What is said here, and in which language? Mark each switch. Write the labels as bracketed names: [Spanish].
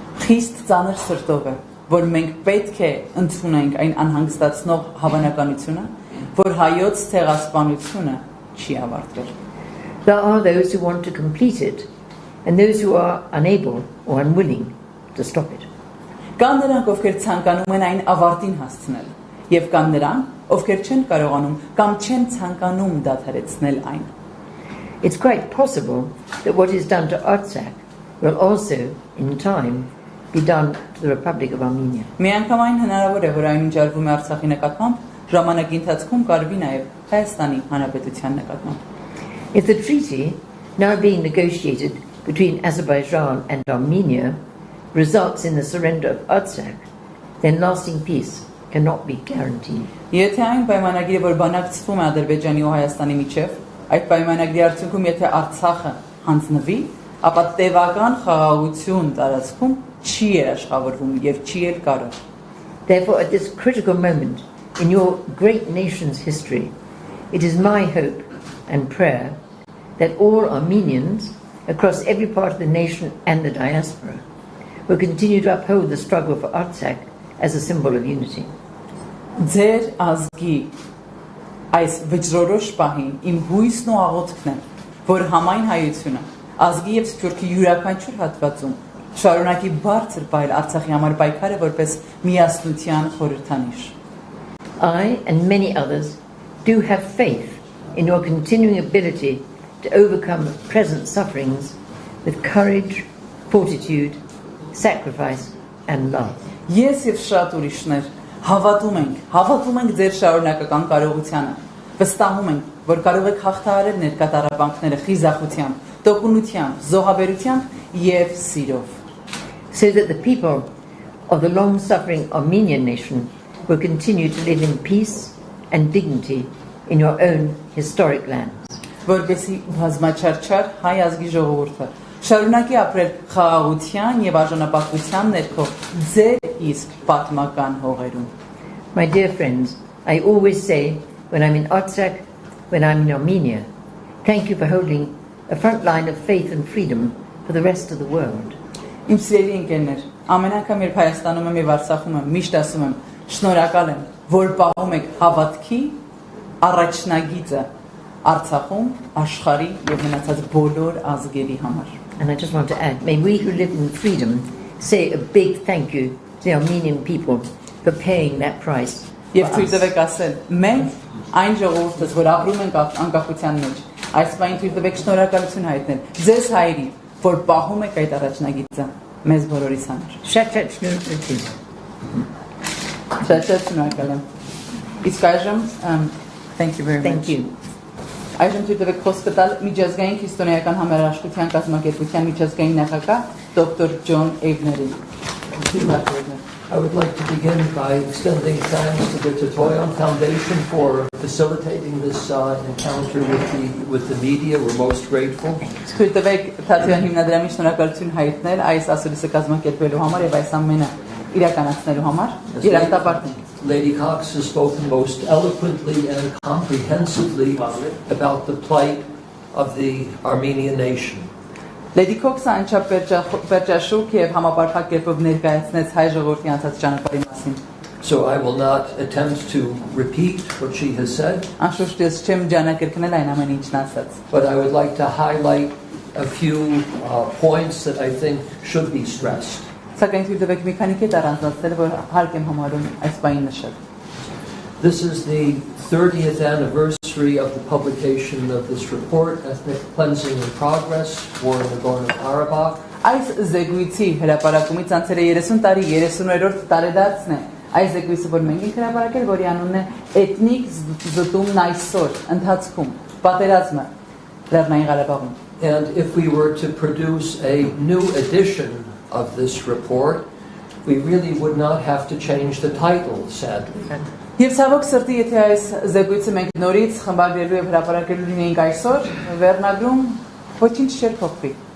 [Armenian] Խիստ ծանր սրտով է, որ մենք պետք է ընդունենք այն անհանգստացնող հավանականությունը, որ հայոց ցեղասպանությունը չի ավարտվել. [English] There are those who want to complete it and those who are unable or unwilling to stop it. [Armenian] Կան նրանք, ովքեր ցանկանում են այն ավարտին հասցնել, եւ կան նրանք, ովքեր չեն կարողանում կամ չեն ցանկանում դադարեցնել այն. [English] It's quite possible that what is done to Artsakh will also, in time, be done to the Republic of Armenia. [Armenian] Միանգամայն հնարավոր է, որ այն ինչ արվում է Արցախի նկատմամբ, ժամանակի ընթացքում կարվի նաեւ Հայաստանի Հանրապետության նկատմամբ. [English] If the treaty now being negotiated between Azerbaijan and Armenia results in the surrender of Artsakh, then lasting peace cannot be guaranteed. [Armenian] Եթե այն պայմանագիրը, որ բանակցվում է Ադրբեջանի ու Հայաստանի միջև, այդ պայմանագրի արդյունքում եթե Արցախը հանձնվի, ապա տևական խաղաղություն տարածքում չի երաշխավորվում եւ չի էլ կարող. [English] Therefore, at this critical moment in your great nation's history, it is my hope and prayer that all Armenians across every part of the nation and the diaspora will continue to uphold the struggle for Artsakh as a symbol of unity. [Armenian] Ձեր ազգի այս վճռորոշ պահին իմ հույսն ու աղոթքն է, որ համայն հայությունը ազգի եւ սփյուռքի յուրաքանչյուր հատվածում շարունակի բարձր պահել Արցախի համար պայքարը որպես միասնության խորհրդանիշ. [English] I and many others do have faith in your continuing ability to overcome present sufferings with courage, fortitude, sacrifice and love. [Armenian] Ես եւ շատ ուրիշներ հավատում ենք ձեր շարունակական կարողությանը, վստահում ենք, որ կարող եք հաղթահարել ներկա տառապանքները խիզախությամբ, տոկունությամբ, զոհաբերությամբ եւ սիրով. [English] So that the people of the long-suffering Armenian nation will continue to live in peace and dignity in your own historic lands. [Armenian] Որպեսզի բազմաչարչար հայ ազգի ժողովուրդը շարունակի ապրել խաղաղության եւ արժանապատվության ներքո ձեր իսկ պատմական հողերում. [English] My dear friends, I always say when I'm in Artsakh, when I'm in Armenia, thank you for holding a front line of faith and freedom for the rest of the world. [Armenian] Իմ սիրելի ընկերներ, ամեն անգամ երբ Հայաստանում եմ եւ Արցախում եմ, միշտ ասում եմ, շնորհակալ եմ, որ պահում եք հավատքի առաջնագիծը Արցախում, աշխարհի եւ մնացած բոլոր ազգերի համար. [English] And I just want to add, may we who live in freedom say a big thank you to the Armenian people for paying that price. [Armenian] Եվ թույլ տվեք ասել, մենք այն ժողովուրդս, որ ապրում ենք անկախության մեջ, այս բանին թույլ տվեք շնորհակալություն հայտնել ձեզ հայերի, որ պահում եք այդ առաջնագիծը. մեզ բոլորիս համար։ Շատ շնորհակալ։ Շատ շնորհակալ եմ։ Իսկ այժմ [English] thank you very much. Thank you. [Armenian] Այժմ թույլ տվեք խոսքը տալ միջազգային քրիստոնեական համերաշխության կազմակերպության միջազգային նախագահ դոկտոր Ջոն Էվներին։ [English] I would like to begin by extending thanks to the Tetoyan Foundation for facilitating this encounter with the media. We're most grateful. [Armenian] Թույլ տվեք Թաթեան հիմնադրամի շնորհակալություն հայտնել այս ասուլիսը կազմակերպելու համար եւ այս ամենը իրականացնելու համար։ Երախտապարտ [English] Lady Cox has spoken most eloquently and comprehensively about the plight of the Armenian nation. [Armenian] Lady Քոքսը անչափ վերջաշուք եւ համապարփակ կերպով ներկայացնեց հայ ժողովրդի անցած ճանապարհի մասին։ [English] So I will not attempt to repeat what she has said. [Armenian] Անշուշտ ես չեմ ջանակերկնել այն ամենը ինչն ասաց։ [English] But I would like to highlight a few points that I think should be stressed. [Armenian] Սակայն թույլ տվեք մի քանի կետ առանձնացնել, որ հարկ եմ համարում այս բանին նշել։ [English] This is the 30th anniversary of the publication of this report, Ethnic Cleansing in Progress, War in Nagorno-Karabakh. [Armenian] Այս զեկույցի հրապարակումից անցել է 30 տարի, 30-րդ տարեդարձն է։ Այս զեկույցը, որ մենք ենք հրապարակել, որի անունն է Էթնիկ զտումն այսօր, ընթացքում, պատերազմը Լեռնային Ղարաբաղում։ [English] And if we were to produce a new edition of this report, we really would not have to change the title, sadly. [Armenian] Եվ ցավոք սրտի, եթե այս զեկույցը մենք նորից խմբագրելու եւ հրապարակելու լինեինք այսօր, վերնագրում ոչինչ չէր փոխվի։